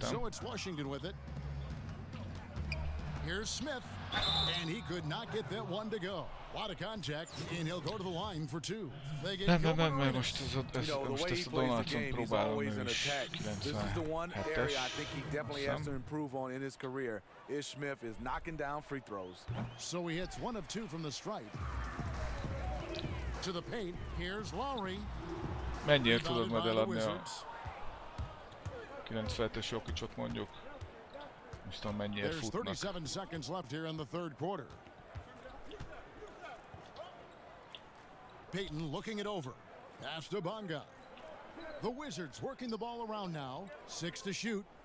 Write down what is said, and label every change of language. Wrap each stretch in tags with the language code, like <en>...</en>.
<en>So it's Washington with it. Here's Smith, and he could not get that one to go. A lot of contact, and he'll go to the line for 2.</en> <hu>Nem, most ezt a Donaldson próbálom én is 97-es.</hu> <en>Ish Smith is knocking down free throws. So he hits 1 of 2 from the stripe. To the paint, here's Lowry.</en> <hu>Mennyire tudod majd eladni a 97-es Jokicsot mondjuk? Most tudom mennyire futnak.</hu> <en>37 seconds left here in the third quarter. Payton looking it over. Pass to Bonga. The Wizards working the ball around now. 6 to shoot.</en>